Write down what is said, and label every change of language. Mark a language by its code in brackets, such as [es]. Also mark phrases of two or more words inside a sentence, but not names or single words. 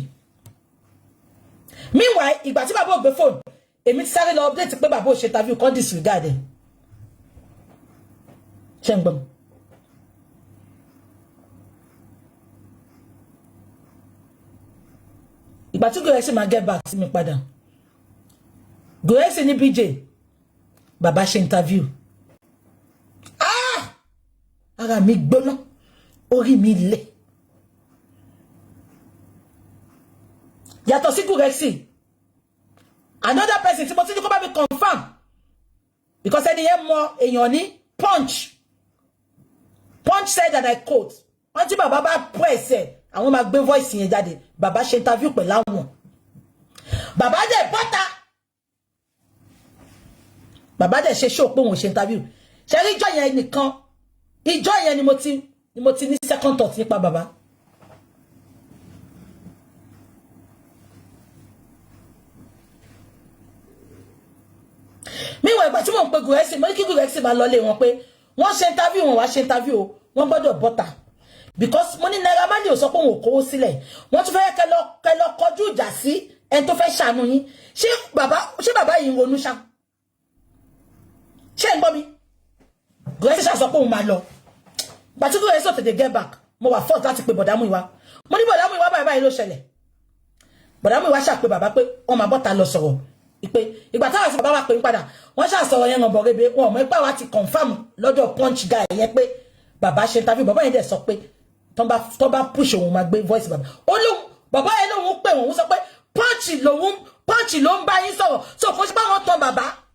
[yo] Meanwhile ìgbà tí bàbá ò gbé fóònù èmi ti sáré lọ update pé bàbá ò ṣe interview kan disregard ẹ̀. ṣé ń gbọ́ mi? ìgbà tí gòrẹ́sì máa [en] get back [yo] sí mi padà gòrẹ́sì ní BJ bàbá ṣe interview. Ara mi gbóná orí mi lé. Yàtọ̀ sí gòrẹ́sì [en] another person [yo] tí mo ti ní kó bá mi confirm because ẹni yẹn mọ èèyàn ní Punch [en] said that I quote [yo] wọ́n tí bàbá bá press ẹ̀ àwọn máa gbé voice yẹn jáde bàbá ṣe interview pẹ̀lú àwọn bàbá dẹ̀ bọ́ta bàbá dẹ̀ ṣe show pé òun ṣe interview ṣe rí ìjọ yẹn nìkan ìjọ yẹn ni mo ti ní [en] second thought [yo] nípa bàbá. Meanwhile ìgbà tí mo ń pe gòrẹ́sì mo ní kí gòrẹ́sì máa lọlé wọn pé wọ́n ṣe interview wọn wá ṣe interview o wọ́n gbọ́dọ̀ bọ́ta because mo ní Naira Marley ò sọ pé òun ò kówó sílẹ̀ wọ́n tún fẹ́ kẹ́ lọ kọjú ìjà sí ẹni tó fẹ́ ṣàánú yín ṣé bàbá yìí ń ronú ṣá ṣé ń gbọ́ mi gòrẹ́sì ṣá sọ pé òun máa lọ gbàtí gòrẹ́sì ò tètè [en] get back [yo] mo wà force láti pe bọ̀dámù ìwá mo ní bọ̀dámù ìwá báyìí ló ṣẹlẹ̀ bọ̀dámù ìwá ṣàpè bàbá pé wọ́n máa bọ́ta lọ sọ̀rọ̀ ìpè ìgbà táwọn àti bàbá wa pè ń padà wọ́n ṣàṣọ̀rọ̀ yẹn ngàn bọ̀rẹ́bẹ̀ wọn mọ̀ ipá wa ti confirm lọ́dọ̀ Punch guy yẹn pé bàbá ṣe interview bàbá yẹn dẹ̀ sọ pé tó bá push òun máa gbé voice bàbá ó lóun bàbá yẹn lóun pè wọ́n sọ pé Punch ló ń bá yín sọ̀rọ̀ so kò sí bá wọn tán bàbá.